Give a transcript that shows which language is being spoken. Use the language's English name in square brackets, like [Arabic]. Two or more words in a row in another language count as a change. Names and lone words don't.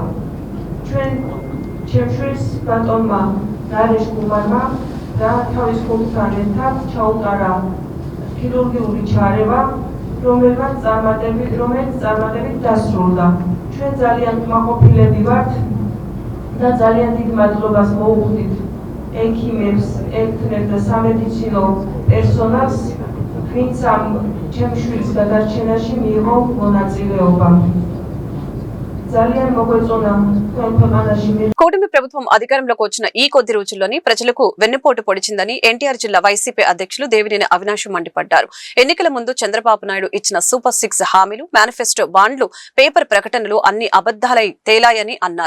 [Georgian] ჩემშვილს ბატონმა ნარეშ კუმარმა და თავის ხუთთან ერთად ჩაუტარა ქირურგიული ჩარევა, რომელიც წარმატებით დასრულდა. ჩვენ ძალიან კმაყოფილები ვართ და ძალიან დიდ მადლობას მოუხდით ექიმებს, ექნებს და სამედიცინო პერსონალს, ვინც ამ ჩემშვილის გადარჩენაში მიიღო მონაწილეობა. [Telugu] కూటమి ప్రభుత్వం అధికారంలోకి వచ్చిన ఈ కొద్ది రోజుల్లోనే ప్రజలకు వెన్నుపోటు పొడిచిందని ఎన్టీఆర్ జిల్లా వైసీపీ అధ్యక్షులు దేవినేని అవినాష్ మండిపడ్డారు. ఎన్నికల ముందు చంద్రబాబు నాయుడు ఇచ్చిన సూపర్ 6 హామీలు, మేనిఫెస్టో, బాండ్లు, పేపర్ ప్రకటనలు అన్ని అబద్దాలై తేలాయని అన్నారు.